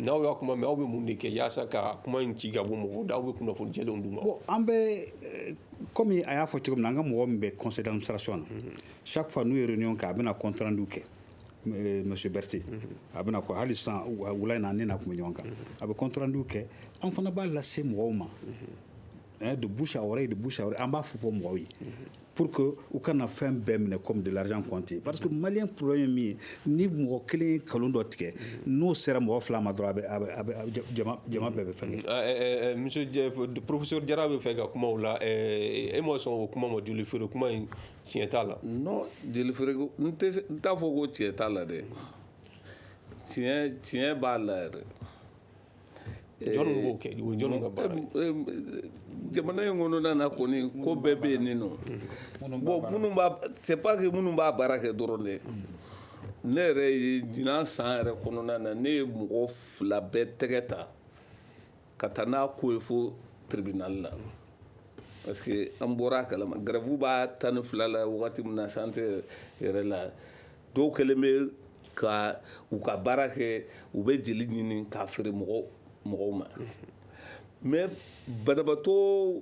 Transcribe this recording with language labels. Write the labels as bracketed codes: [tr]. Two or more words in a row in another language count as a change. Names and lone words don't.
[bm] n'aw y'a kuma mɛn aw bɛ mun de kɛ yaasa ka kuma in ci ka bɔ mɔgɔw da aw bɛ kunnafoni jɛlenw d'u ma. bon an bɛ comme a y'a fɔ cogo min na an ka mɔgɔ min bɛ [fr] conseil d'administration [bm] na [fr] chaque fois [bm] n'u ye réunion kɛ a bɛna [fr] compte rendu [bm] kɛ monsieur Berté a bɛna ko hali sisan wula in na ne n'a kun bɛ ɲɔgɔn kan a bɛ [fr] compte rendu [bm] kɛ an fana b'a lase mɔgɔw ma [fr] de bouche à oreille [bm] an b'a fɔ mɔgɔw ye [fr] pour que [bm] u kana fɛn bɛɛ minɛ [fr] comme de l'argent compté parce que [bm] malien problème ye min ye ni mɔgɔ kelen ye nkalon dɔ tigɛ n'o sera mɔgɔ 2 ma dɔrɔn a bɛ jama bɛɛ bɛ fɛn kɛ. monsieur professeur Jara bɛ fɛ ka kuma o la e ma sɔn o kuma ma joli feere kuma in tiɲɛ t'a la. non joli feere n t'a fɔ ko tiɲɛ t'a la dɛ tiɲɛ b'a la yɛrɛ. jɔnni b'o kɛ o ye jɔnni ka baara ye. jamana in kɔnɔna na kɔni ko bɛɛ bɛ yen nin nɔ bon minnu b'a [fr] c'est pas que [bm] minnu b'a baara kɛ dɔrɔn dɛ ne yɛrɛ ye ɲinan san yɛrɛ kɔnɔna na ne ye mɔgɔ 2 bɛɛ tɛgɛ ta ka taa n'a ko ye fo tribunal la [fr] parce que [bm] an bɔra a kalama grève b'a 12 la wagati min na santé yɛrɛ la dɔw kɛlen bɛ ka u ka baara kɛ u bɛ jeli ɲini k'a feere mɔgɔw ma mais banabaatɔ